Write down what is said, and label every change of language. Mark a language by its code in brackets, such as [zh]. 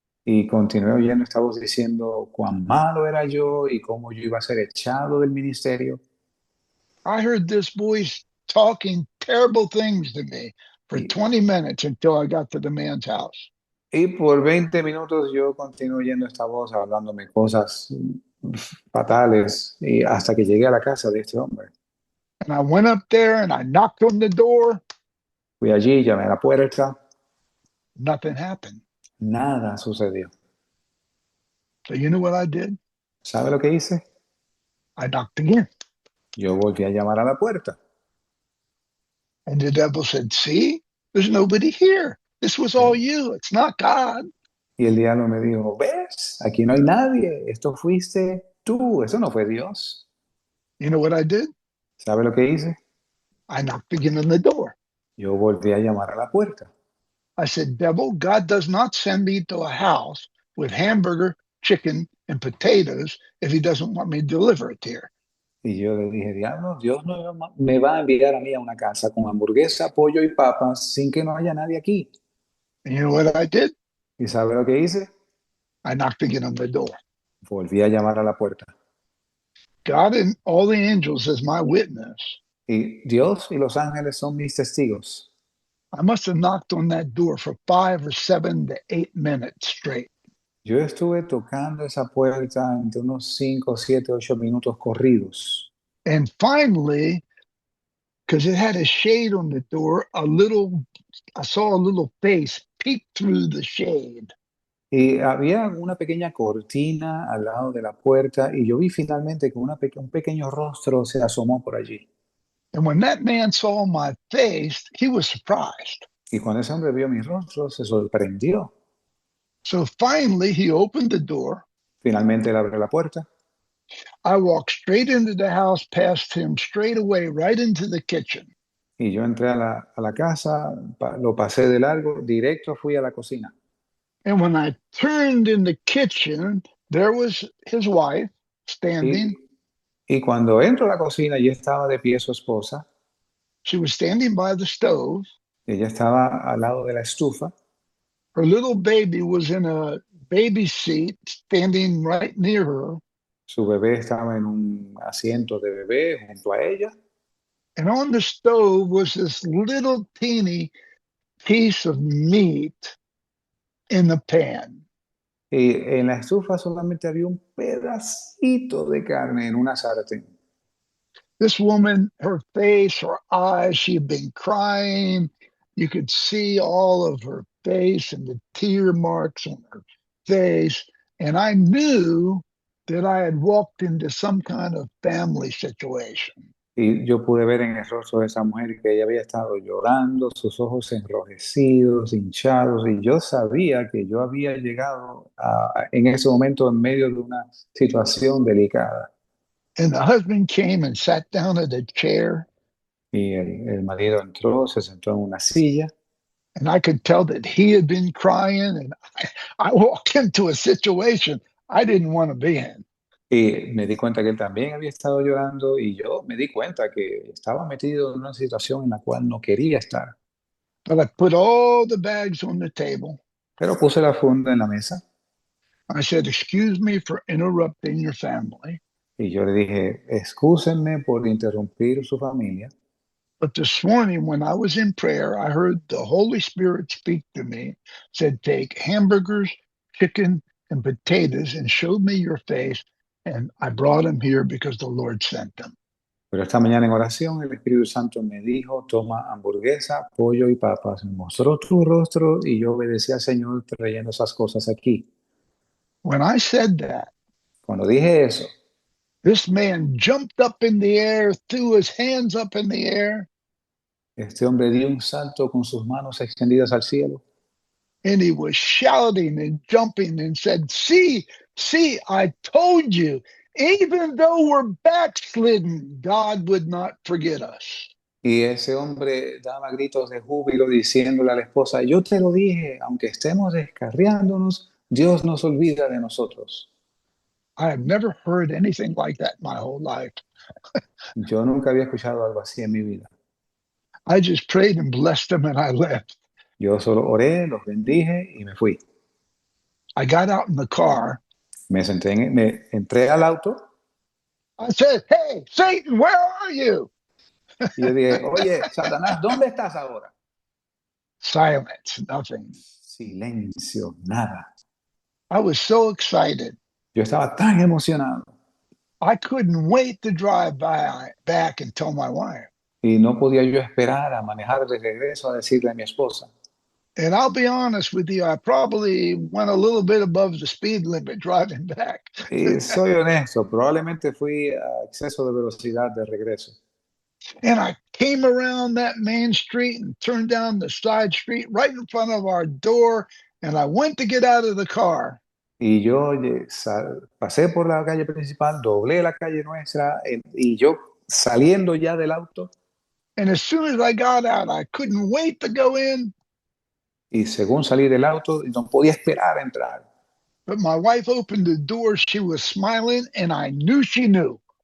[es] Y continué oyendo esta voz diciendo cuán malo era yo y cómo yo iba a ser echado del ministerio. [en] I heard this voice talking terrible things to me for 20 minutes until I got to the man's house. [es] Y por 20 minutos yo continué oyendo esta voz hablándome cosas fatales y hasta que llegué a la casa de este hombre. [en] And I went up there and I knocked on the door. [es] Fui allí, llamé a la puerta. [en] Nothing happened. [es] Nada sucedió. [en] So you know what I did? [es] ¿Sabe lo que hice? [en] I knocked again. [es] Yo volví a llamar a la puerta. [en] And the devil said, see, there's nobody here. This was all you. It's not God. [es] Y el diablo me dijo, ¿ves? Aquí no hay nadie. Esto fuiste tú. Eso no fue Dios. [en] You know what I did? [es] ¿Sabe lo que hice? [en] I knocked again on the door. [es] Yo volví a llamar a la puerta. [en] I said, devil, God does not send me to a house with hamburger, chicken, and potatoes if he doesn't want me to deliver it here. [es] Y yo le dije, diablo, Dios no me va a enviar a mí a una casa con hamburguesa, pollo y papas sin que no haya nadie aquí. [en] And you know what I did? [es] ¿Y sabe lo que hice? [en] I knocked again on the door. [es] Volví a llamar a la puerta. [en] God and all the angels as my witness. [es] Y Dios y los ángeles son mis testigos. [en] I must have knocked on that door for 5 or 7 to 8 minutes straight. [es] Yo estuve tocando esa puerta entre unos 5, 7, 8 minutos corridos. [en] And finally, because it had a shade on the door, I saw a little face peek through the shade. [es] Y había una pequeña cortina al lado de la puerta y yo vi finalmente que un pequeño rostro se asomó por allí. [en] And when that man saw my face, he was surprised. [es] Y cuando ese hombre vio mi rostro, se sorprendió. [en] So finally, he opened the door. [es] Finalmente él abrió la puerta. [en] I walked straight into the house, past him, straight away, right into the kitchen. [es] Y yo entré a la casa, lo pasé de largo, directo fui a la cocina. [en] And when I turned in the kitchen, there was his wife standing. [es] Y cuando entro a la cocina, ya estaba de pie su esposa. [en] She was standing by the stove. [es] Ella estaba al lado de la estufa. [en] Her little baby was in a baby seat, standing right near her. [es] Su bebé estaba en un asiento de bebé junto a ella. [en] And on the stove was this little teeny piece of meat in the pan. [es] Y en la estufa solamente había un pedacito de carne en una sartén. [en] This woman, her face, her eyes, she had been crying. You could see all of her face and the tear marks on her face. And I knew that I had walked into some kind of family situation. [es] Y yo pude ver en el rostro de esa mujer que ella había estado llorando, sus ojos enrojecidos, hinchados, y yo sabía que yo había llegado en ese momento en medio de una situación delicada. [en] And the husband came and sat down at a chair. [es] Y el marido entró, se sentó en una silla. [en] And I could tell that he had been crying. And I walked into a situation I didn't want to be in. [es] Y me di cuenta que él también había estado llorando y yo me di cuenta que estaba metido en una situación en la cual no quería estar. [en] But I put all the bags on the table. [es] Pero puse la funda en la mesa [en] I said, "Excuse me for interrupting your family. [es] y yo le dije, excúsenme por interrumpir su familia. [en] But this morning, when I was in prayer, I heard the Holy Spirit speak to me, said, take hamburgers, chicken, and potatoes and showed me your face. And I brought them here because the Lord sent them." [es] Pero esta mañana en oración el Espíritu Santo me dijo, toma hamburguesa, pollo y papas. Me mostró tu rostro y yo obedecí al Señor trayendo esas cosas aquí. [en] When I said that, [es] Cuando dije eso, [en] this man jumped up in the air, threw his hands up in the air, [es] este hombre dio un salto con sus manos extendidas al cielo [en] and he was shouting and jumping and said, see, I told you, even though we're backslidden, God would not forget us. [es] y ese hombre daba gritos de júbilo diciéndole a la esposa, yo te lo dije, aunque estemos descarriándonos, Dios nos olvida de nosotros. [en] I have never heard anything like that my whole life. [es] Yo nunca había escuchado algo así en mi vida. [en] I just prayed and blessed them and I left. [es] Yo solo oré, los bendije y me fui. [en] I got out in the car. [es] Me entré al auto [en] I said, "Hey, Satan, where are you?" [es] y yo dije, oye, Satanás, ¿dónde estás ahora? [en] Silence, nothing. [es] Silencio, nada. [en] I was so excited. [es] Yo estaba tan emocionado [en] I couldn't wait to drive back and tell my wife. [es] y no podía yo esperar a manejar de regreso a decirle a mi esposa. [en] And I'll be honest with you, I probably went a little bit above the speed limit driving back. [es] Y soy honesto, probablemente fui a exceso de velocidad de regreso. [en] And I came around that main street and turned down the side street right in front of our door. And I went to get out of the car. [es] Y yo pasé por la calle principal, doblé la calle nuestra y yo saliendo ya del auto. [en] And as soon as I got out, I couldn't wait to go in. [es] Y según salí del auto, no podía esperar a entrar. [en] But my wife opened the door. She was smiling, and I knew she knew.